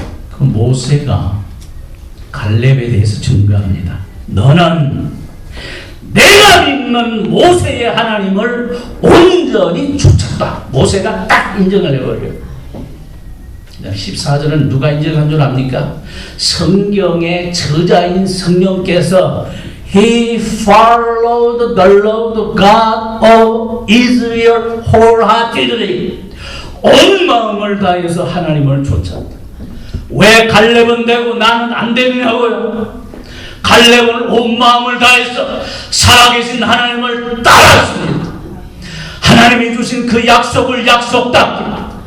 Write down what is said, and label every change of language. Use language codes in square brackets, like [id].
[ko] 그 모세가 갈렙에 대해서 증거합니다. 너는 내가 믿는 모세의 하나님을 온전히 쫓았다. 모세가 딱 인정을 해버려요. 14절은 누가 인정한 줄 압니까? 성경의 저자인 성령께서 [en] He followed the Lord God of Israel wholeheartedly. [ko] 온 마음을 다해서 하나님을 쫓았다. 왜 갈렙은 되고 나는 안 되느냐고요? 갈렙은 온 마음을 다해서 살아계신 하나님을 따랐습니다. 하나님이 주신 그 약속을 약속답게.